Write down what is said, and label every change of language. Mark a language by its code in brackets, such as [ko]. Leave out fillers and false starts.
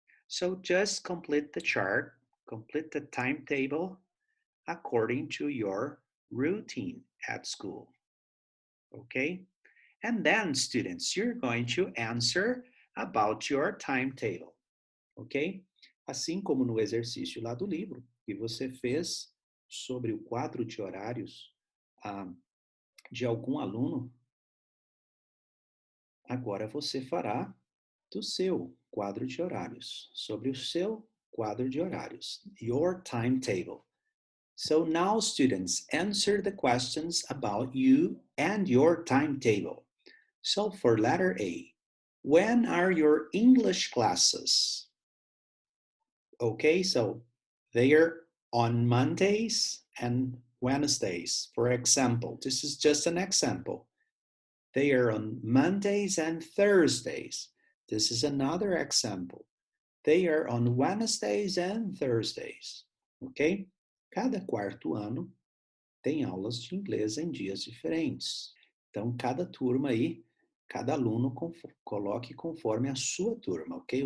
[en] So just complete the chart, complete the timetable according to your routine at school. Okay? And then, students, you're going to answer about your timetable. Ok? [pt] Assim como no exercício lá do livro que você fez sobre o quadro de horários de algum aluno, agora você fará do seu quadro de horários, sobre o seu quadro de horários, [en] your timetable. So now, students, answer the questions about you and your timetable. So for letter A, when are your English classes? Okay, so they are on Mondays and Wednesdays. For example, this is just an example. They are on Mondays and Thursdays. This is another example. They are on Wednesdays and Thursdays. Ok? [pt] Cada quarto ano tem aulas de inglês em dias diferentes. Então, cada turma aí, cada aluno coloque conforme a sua turma, ok?